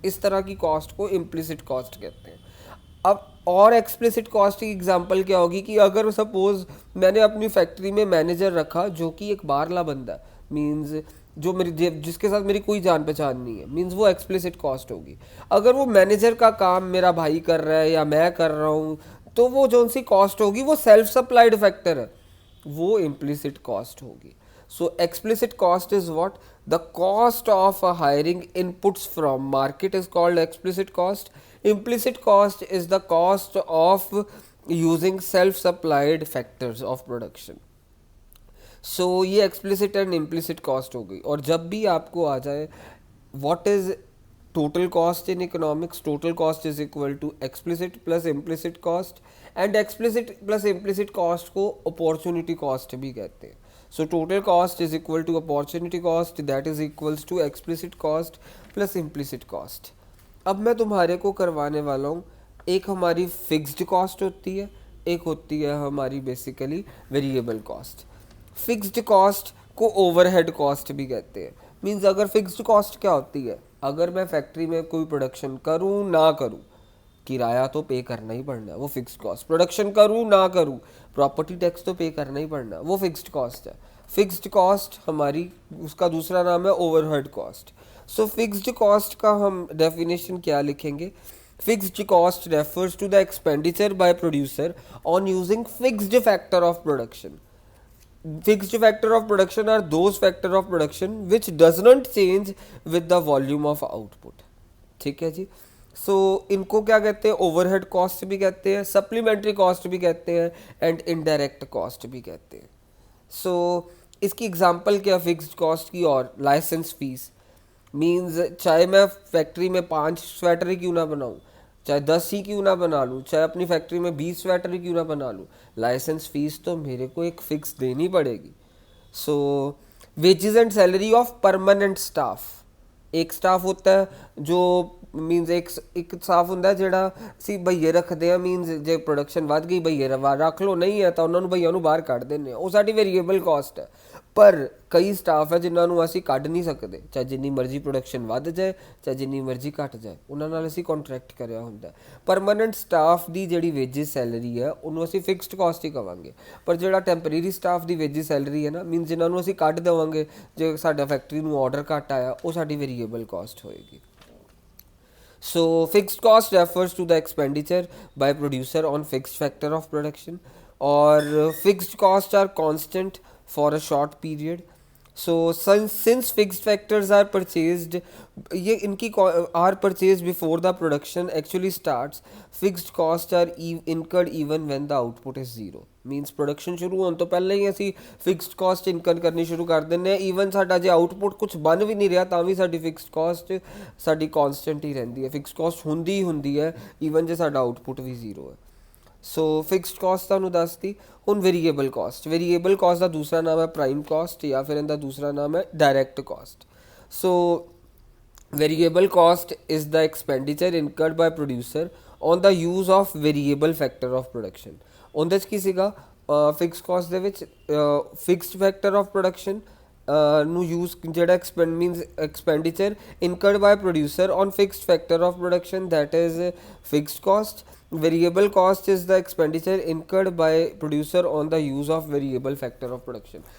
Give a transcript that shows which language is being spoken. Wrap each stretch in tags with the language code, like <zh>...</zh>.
<hi>इस तरह की कॉस्ट को इम्प्लिसिट कॉस्ट कहते हैं। अब और एक्सप्लिसिट कॉस्ट की एग्जांपल क्या होगी कि अगर सपोज मैंने अपनी फैक्ट्री में मैनेजर रखा जो कि एक बाहरला बंदा है, मींस जो मेरी जिसके साथ मेरी कोई जान पहचान नहीं है, मींस वो एक्सप्लिसिट कॉस्ट होगी। अगर वो मैनेजर का काम मेरा भाई कर रहा है या मैं कर रहा हूँ तो वो जो सी कॉस्ट होगी वो सेल्फ सप्लाइड फैक्टर है, वो इम्प्लिसिट कॉस्ट होगी।</hi> <en>So explicit cost is what? The cost of hiring inputs from market is called explicit cost. Implicit cost is the cost of using self-supplied factors of production. So ये explicit and implicit cost हो गई।</en> <hi>और जब भी आपको आ जाए</hi> <en>what is total cost in economics, total cost is equal to explicit plus implicit cost, and explicit plus implicit cost को opportunity cost भी कहते हैं। So total cost is equal to opportunity cost, that is equals to explicit cost plus implicit cost.</en> <hi>अब मैं तुम्हारे को करवाने वाला हूँ, एक हमारी फिक्स्ड कॉस्ट होती है, एक होती है हमारी basically variable cost. Fixed cost को ओवरहेड कॉस्ट भी कहते हैं। मींस अगर फिक्स्ड कॉस्ट क्या होती है? अगर मैं फैक्ट्री में कोई प्रोडक्शन करूँ ना करूँ, किराया तो पे करना ही पड़ना है, वो फिक्स्ड कॉस्ट। प्रोडक्शन करूँ ना करूँ, प्रॉपर्टी टैक्स तो पे करना ही पड़ना है, वो फिक्स्ड कॉस्ट है। फिक्स्ड कॉस्ट हमारी, उसका दूसरा नाम है ओवरहेड कॉस्ट। सो फिक्स्ड कॉस्ट का हम डेफिनेशन क्या लिखेंगे?</hi> <en>Fixed cost refers to the expenditure by producer on using fixed factor of production. Fixed factor of production are those factor of production which does not change with the volume of output।</en> <hi>ठीक है जी। सो इनको क्या कहते हैं? Overhead cost भी कहते हैं, supplementary cost भी कहते हैं, एंड इनडायरेक्ट कॉस्ट भी कहते हैं। सो इसकी एग्जांपल क्या फिक्स्ड कॉस्ट की? और लाइसेंस फीस। मींस चाहे मैं फैक्ट्री में 5 स्वेटर ही क्यों ना बनाऊं, चाहे 10 ही क्यों ना बना लूँ, चाहे अपनी फैक्ट्री में 20 स्वेटर ही क्यों ना बना लूँ, लाइसेंस फीस तो मेरे को एक फिक्स देनी पड़ेगी।</hi> <en>So wages and salary of permanent staff.</en> <hi>एक स्टाफ होता है जो</hi> <pa>मीनस एक स्टाफ ਹੁੰਦਾ ਜਿਹੜਾ ਅਸੀਂ ਭਈਏ ਰੱਖਦੇ ਆ, ਮੀਨਸ ਜੇ ਪ੍ਰੋਡਕਸ਼ਨ ਵੱਧ ਗਈ ਭਈਏ ਰੱਖ ਲਓ, ਨਹੀਂ ਹੈ ਤਾਂ ਉਹਨਾਂ ਨੂੰ ਭਈਆਂ ਨੂੰ ਬਾਹਰ ਕੱਢ ਦਿੰਦੇ ਆ, ਉਹ ਸਾਡੀ ਵੇਰੀਏਬਲ ਕਾਸਟ ਹੈ। ਪਰ ਕਈ ਸਟਾਫ ਹੈ ਜਿਨ੍ਹਾਂ ਨੂੰ ਅਸੀਂ ਕੱਢ ਨਹੀਂ ਸਕਦੇ, ਚਾਹੇ ਜਿੰਨੀ ਮਰਜ਼ੀ ਪ੍ਰੋਡਕਸ਼ਨ ਵੱਧ ਜਾਏ ਚਾਹੇ ਜਿੰਨੀ ਮਰਜ਼ੀ ਘਟ ਜਾਏ, ਉਹਨਾਂ ਨਾਲ ਅਸੀਂ ਕੰਟਰੈਕਟ ਕਰਿਆ ਹੁੰਦਾ। ਪਰਮਾਨੈਂਟ ਸਟਾਫ ਦੀ ਜਿਹੜੀ ਵੇਜਿਸ ਸੈਲਰੀ ਹੈ ਉਹਨੂੰ ਅਸੀਂ ਫਿਕਸਡ ਕਾਸਟ ਹੀ ਕਵਾਂਗੇ, ਪਰ ਜਿਹੜਾ ਟੈਂਪਰੇਰੀ ਸਟਾਫ ਦੀ ਵੇਜਿਸ ਸੈਲਰੀ ਹੈ ਨਾ, ਮੀਨਸ ਜਿਨ੍ਹਾਂ ਨੂੰ ਅਸੀਂ ਕੱਢ ਦੇਵਾਂਗੇ ਜੇ ਸਾਡਾ ਫੈਕਟਰੀ ਨੂੰ ਆਰਡਰ ਘੱਟ ਆਇਆ, ਉਹ ਸਾਡੀ ਵੇਰੀਏਬਲ ਕਾਸਟ ਹੋਏਗੀ।</pa> <en>So fixed cost refers to the expenditure by producer on fixed factor of production, or fixed costs are constant for a short period. So since fixed factors are purchased,</en> <hi>ये इनकी</hi> <en>are purchased before the production actually starts, fixed costs are incurred even when the output is zero.</en> <pa>Means production शुरू होने तो पहले ही ਅਸੀਂ fixed cost incur करनी शुरू कर ਦਿੰਦੇ ਹਾਂ। ਈਵਨ ਸਾਡਾ ਜੇ ਆਊਟਪੁੱਟ ਕੁਝ ਬਣ ਵੀ ਨਹੀਂ ਰਿਹਾ ਤਾਂ ਵੀ ਸਾਡੀ ਫਿਕਸਡ ਕਾਸਟ ਸਾਡੀ ਕਾਂਸਟੈਂਟ ਹੀ ਰਹਿੰਦੀ ਹੈ। ਫਿਕਸਡ ਕਾਸਟ ਹੁੰਦੀ ਹੀ ਹੁੰਦੀ ਹੈ ਈਵਨ ਜੇ ਸਾਡਾ ਆਊਟਪੁੱਟ ਵੀ ਜ਼ੀਰੋ ਹੈ। ਸੋ ਫਿਕਸਡ ਕਾਸਟ ਤੁਹਾਨੂੰ ਦੱਸਤੀ। ਹੁਣ ਵੇਰੀਏਬਲ ਕਾਸਟ ਦਾ ਦੂਸਰਾ ਨਾਮ ਹੈ ਪ੍ਰਾਈਮ ਕਾਸਟ, ਜਾਂ ਫਿਰ ਇਹਦਾ ਦੂਸਰਾ ਨਾਮ ਹੈ direct caste.</pa> <en>So variable cost is the expenditure incurred by producer on the use of variable factor of production।</en> <pa>ਉਹਦੇ 'ਚ ਕੀ ਸੀਗਾ,</pa> <en>Fix cost ਦੇ ਵਿੱਚ fixed factor of production ਨੂੰ ਯੂਜ਼ ਜਿਹੜਾ means expenditure incurred by producer on fixed factor of production, that is fixed cost. Variable cost is the expenditure incurred by producer on the use of variable factor of production.</en>